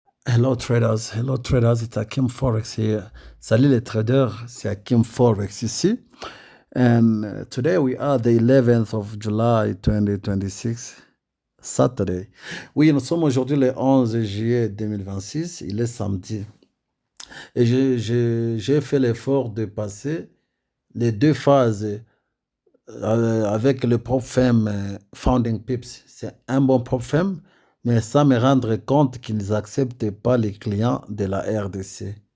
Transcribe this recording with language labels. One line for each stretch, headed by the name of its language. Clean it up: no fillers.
English: Hello traders, it's Hakim Forex here.
French: Salut les traders, c'est Hakim Forex ici.
English: And today we are the 11th of July 2026, Saturday.
French: Oui, nous sommes aujourd'hui le 11 juillet 2026, il est samedi. Et j'ai fait l'effort de passer les deux phases avec le prop firm Founding Pips. C'est un bon prop firm, mais sans me rendre compte qu'ils n'acceptent pas les clients de la RDC.